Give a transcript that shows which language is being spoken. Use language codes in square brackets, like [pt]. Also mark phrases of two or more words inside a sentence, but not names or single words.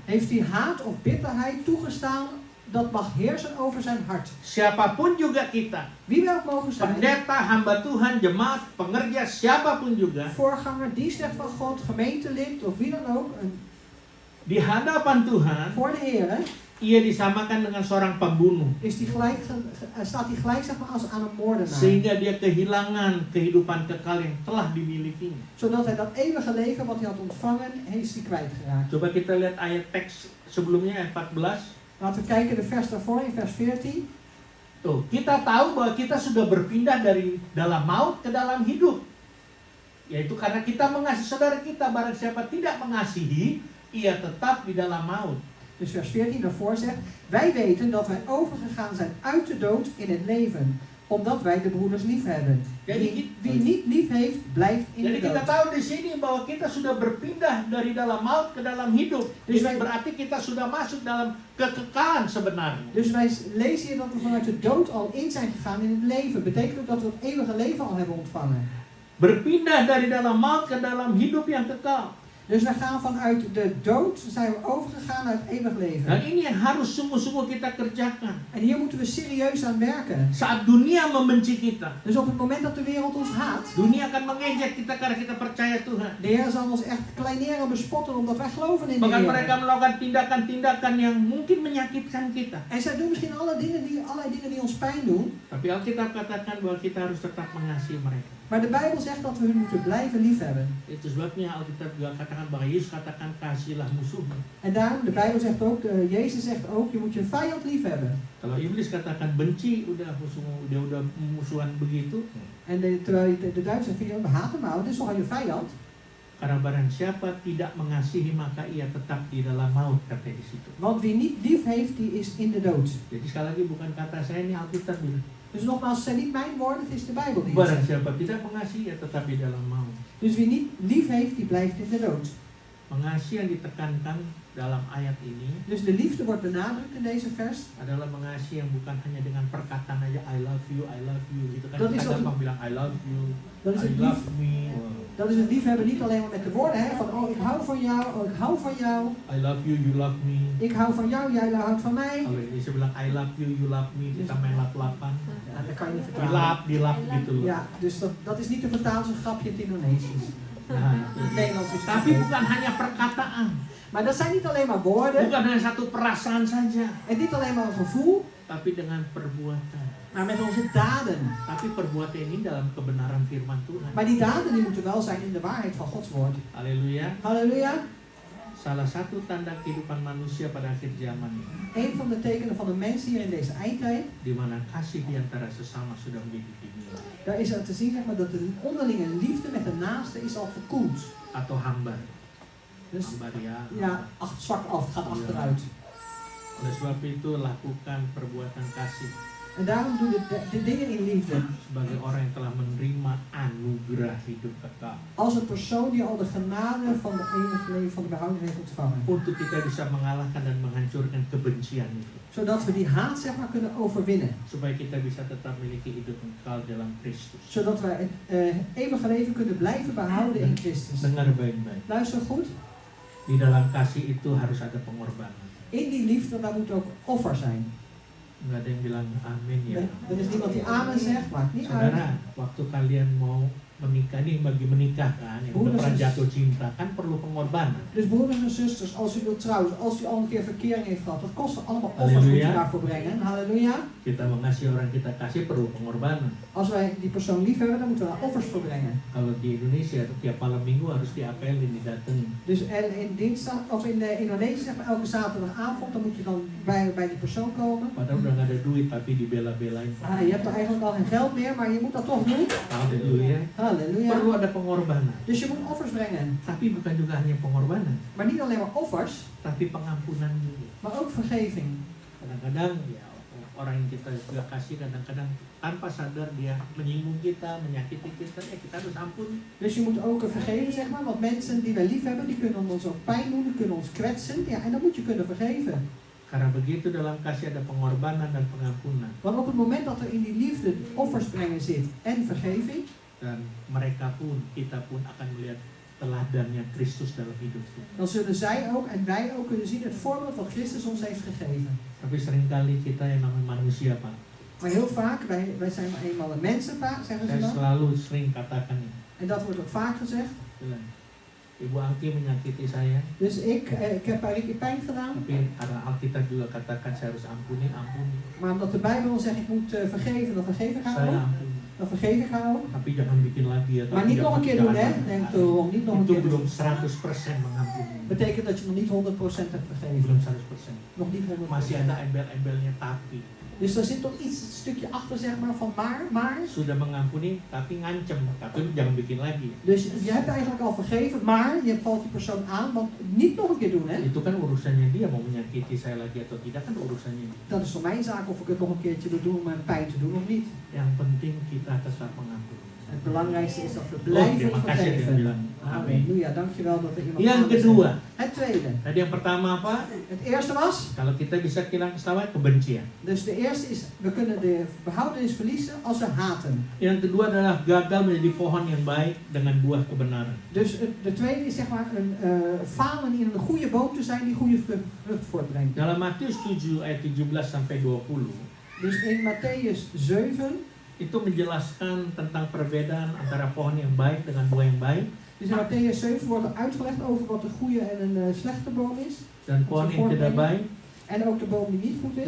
[nl] heeft hij haat of bitterheid toegestaan dat mag heersen over zijn hart. [id] Siapapun juga kita, [nl] Wie we ook mogen zijn, [id] pendeta, hamba Tuhan, jemaat, pengerja, siapapun juga, [nl] voorganger, dienstrecht van God, gemeentelid of wie dan ook, [id] di hadapan Tuhan, [nl] voor de Heer, [id] ia disamakan dengan seorang pembunuh. [nl] is die gelijk, staat hij gelijk, zeg maar, als aan een moordenaar. [id] Sehingga dia kehilangan kehidupan kekal yang telah dimilikinya. [nl] Zodat hij dat eeuwige leven wat hij had ontvangen, heeft hij kwijtgeraakt. [id] Coba kita lihat ayat teks sebelumnya, ayat 14. [nl] Laten we kijken de vers daarvoor, in vers 14. [id] Tuh, kita tahu bahwa kita sudah berpindah dari dalam maut ke dalam hidup. Yaitu karena kita mengasihi saudara kita, barang siapa tidak mengasihi, ia tetap di dalam maut. [nl] Dus vers 14 daarvoor zegt, wij weten dat wij overgegaan zijn uit de dood in het leven, omdat wij de broeders lief hebben. Wie niet lief heeft, blijft in [id] Jadi [nl] de [id] kita [nl] dood. [id] tahu di sini bahwa kita sudah berpindah dari dalam maut ke dalam hidup. [nl] Dus [id] Jadi berarti kita sudah masuk dalam kekekalan sebenarnya. [nl] Dus wij lezen hier dat we vanuit de dood al in zijn gegaan in het leven. Betekent ook dat we het eeuwige leven al hebben ontvangen. [id] Berpindah dari dalam maut ke dalam hidup yang kekal. [nl] Dus wij gaan vanuit de dood, zijn we overgegaan naar het eeuwig [id] Dan [nl] leven. [id] ini yang harus sungguh-sungguh kita kerjakan. [nl] En hier moeten we serieus aan werken. [id] Saat dunia membenci kita, [nl] Dus op het moment dat de wereld ons haat, [id] dunia akan mengejek kita karena kita percaya Tuhan. [nl] de Heer zal ons echt kleineren en bespotten omdat wij geloven in de [id] Bahkan mereka [nl] Heer. [id] melakukan tindakan-tindakan yang mungkin menyakitkan kita. [nl] En zij doen misschien allerlei dingen die ons pijn doen. [id] Tapi Alkitab katakan bahwa kita harus tetap mengasihi mereka. [nl] Maar de Bijbel zegt dat we hun moeten blijven liefhebben. [id] Itu sebabnya Alkitab juga katakan bahwa Yesus katakan kasihilah musuhmu. [nl] En daarom, de Bijbel zegt ook, Jezus zegt ook, je moet je vijand liefhebben. [id] Kalau iblis katakan benci, udah musuhmu, dia udah musuhan begitu. [nl] En terwijl de Duitsers zeggen, we haten maar, dit is toch al je vijand? [id] Karena barang siapa tidak mengasihi maka ia tetap di dalam maut, kata di situ. [nl] Want wie niet lief heeft, die is in de dood. [id] Jadi sekali lagi bukan kata saya, ini Alkitab bilang. [nl] Dus nogmaals, het zijn niet mijn woorden, het is de Bijbel die het [id] Barang [nl] zegt. [id] siapa tidak mengasihi ia tetap di dalam maut. [nl] Dus wie niet lief heeft, die blijft in de dood. [id] Mengasihi yang ditekankan dalam ayat ini [nl] Dus de liefde wordt benadrukt in deze vers. [id] adalah mengasihi yang bukan hanya dengan perkataan aja [en] I love you [id] gitu kan. [nl] Dat is [id] Kita [nl] ook- [id] gampang bilang [en] I love you, [nl] Dat is [en] I [nl] het [en] love [nl] lief. [en] me. [nl] Dat is het liefhebben niet alleen maar met de woorden, hè, van oh ik hou van jou, oh ik hou van jou. [en] I love you, you love me. [nl] Ik hou van jou, jij houdt van mij. [id] Kalau Indonesia bilang [en] I love you, you love me, [id] kita main lap-lapan. [nl] Ja, dat kan je niet vertalen. [id] Dilap gitu loh. [nl] Ja, dus dat is niet te vertalen als een grapje in het Indonesisch. [id] Nah, [nl] In het Nederlands is het [id] tapi [nl] oké. [id] bukan hanya perkataan, [nl] Maar dat zijn niet alleen maar woorden [id] bukan hanya satu perasaan saja, [nl] en niet alleen maar een gevoel, [id] tapi dengan perbuatan. [nl] maar met onze daden. [id] Tapi perbuatan ini dalam kebenaran firman Tuhan. [nl] Maar die daden die moeten wel zijn in de waarheid van Gods woord. [id] Haleluya. [nl] Halleluja. [id] Salah satu tanda kehidupan manusia pada akhir zaman ini, [nl] Een van de tekenen van de mensen hier in deze eindtijd, [id] di mana kasih di antara sesama sudah menjadi dimulai [nl] daar is er te zien zeg maar, dat de onderlinge liefde met de naaste is al gekoeld. [id] atau hambar. [nl] Dus [id] Hambar ya. [nl] ja, zwak af, het gaat achteruit. [id] Oleh sebab itu lakukan perbuatan kasih [nl] En daarom doe de dingen in liefde. [id] sebagai orang yang telah menerima anugerah hidup kekal. [nl] Als een persoon die al de genade van de eeuwige leven van de behouding heeft ontvangen. [id] Untuk kita bisa mengalahkan dan menghancurkan kebencian itu. [nl] Zodat we die haat zeg maar kunnen overwinnen. [id] Supaya kita bisa tetap memiliki hidup kekal dalam Kristus. [nl] Zodat wij het eeuwige leven kunnen blijven behouden in Christus. [id] Dengar baik-baik. [nl] Luister goed. [id] Di dalam kasih itu harus ada pengorbanan. [nl] In die liefde daar moet ook offer zijn. [id] Nggak ada yang bilang amin ya. [nl] Er is niemand die amen zegt, maakt niet uit. [id] Saudara, waktu kalian mau menikah nih, bagi menikah kan, yang udah pernah jatuh cinta kan perlu pengorbanan. [nl] Dus broeders en zusters, als u wilt trouwen, als u al een keer verkering heeft gehad, dat kost allemaal offers moet je daarvoor brengen. Halleluja. [id] Kita mengasihi orang kita kasih perlu pengorbanan. [nl] Als wij die persoon lief hebben, dan moeten we daar offers voor brengen. [id] Kalau di Indonesia tiap malam minggu harus diapelin, didatengin. [nl] Dus in dinsdag of in Indonesië zeg maar elke zaterdagavond, dan moet je dan bij die persoon komen. [id] Padahal udah nggak ada duit tapi dibela-belain. [nl] Je hebt er eigenlijk al geen geld meer, maar je moet dat toch doen. [id] Halleluja. [nl] Halleluja. [id] Perlu ada pengorbanan. [nl] Dus je moet offers brengen. [id] Tapi bukan juga hanya pengorbanan, [nl] Maar niet alleen maar offers, [id] tapi pengampunan juga. [nl] maar ook vergeving. [id] Kadang-kadang ya orang yang kita juga kasih kadang-kadang tanpa sadar dia menyinggung kita, menyakiti kita, ya kita harus ampuni. [nl] Dus je moet ook vergeven, zeg maar, want mensen die wij lief hebben, die kunnen ons ook pijn doen, die kunnen ons kwetsen. Ja, en dan moet je kunnen vergeven. [id] Karena begitu dalam kasih ada pengorbanan dan pengampunan. [nl] Want op het moment dat er in die liefde offers brengen zit en vergeving, [id] Dan mereka pun, kita pun akan melihat teladannya Kristus dalam hidup kita. [nl] dan zullen zij ook en wij ook kunnen zien het voorbeeld wat Christus ons heeft gegeven. [id] Tapi seringkali kita yang namanya manusia, Pak. [nl] Maar heel vaak, wij zijn maar eenmaal een mensenpaar, zeggen ze [id] Saya [nl] dan. [id] selalu sering katakan ini. [nl] En dat wordt ook vaak gezegd. [id] Bilang, Ibu Angki menyakiti saya, [nl] Dus ik heb haar Ricky pijn gedaan. [id] tapi karena Alkitab juga katakan saya harus ampuni. [nl] Maar omdat de Bijbel zegt ik moet vergeven, dan vergeef ik haar [id] Saya [nl] ook. [id] ampuni. [nl] Dan vergeef ik haar ook. [id] Tapi jangan bikin lagi ya. [nl] Maar niet nog een keer doen, hè? Denk erom, niet nog een [id] Itu [nl] keer [id] belum [nl] doen. [id] 100% mengampuni. [nl] Betekent dat je nog niet 100% hebt vergeven. [id] Belum 100%. [nl] Nog niet 100%. [id] Masih ada embel-embelnya tapi. [nl] Dus er zit toch iets, een stukje achter, zeg maar, van maar. [id] Sudah mengampuni tapi ngancem. Tapi jangan bikin lagi. [nl] Dus je hebt eigenlijk al vergeven, maar je valt die persoon aan, want niet nog een keer doen, hè? [id] Itu kan urusannya dia mau menyakiti saya lagi atau tidak kan urusannya dia. [nl] Dat is voor mijn zaak of ik het nog een keertje wil doen om mijn pijn te doen of niet. [id] Yang penting kita tetap mengampuni. [nl] Het belangrijkste is dat we [id] terima [nl] blijven [id] kasih dia [nl] vergeven. [id] bilang. Amin. [nl] Halleluja, dankjewel dat er iemand [id] Yang [nl] amen zegt. [id] kedua, [nl] Het tweede. [id] tadi yang pertama apa? [nl] Het eerste was, [id] Kalau kita bisa kehilangan keselamatan, kebencian. [nl] dus de eerste is, we kunnen de behoudenis verliezen als we haten. [id] Yang kedua adalah gagal menjadi pohon yang baik dengan buah kebenaran. [nl] Dus de tweede is zeg maar een falen in een goede boom te zijn die goede vrucht voortbrengt. [id] Dalam Matius 7 ayat 17 sampai 20 [nl] Dus in Matthäus 7, [id] itu menjelaskan tentang perbedaan antara pohon yang baik dengan buah yang baik [nl] dus in Matthäus 7 wordt er uitgelegd over wat een goede en een slechte boom is. [id] dan pohon yang tidak baik [nl] En ook de boom die niet goed is,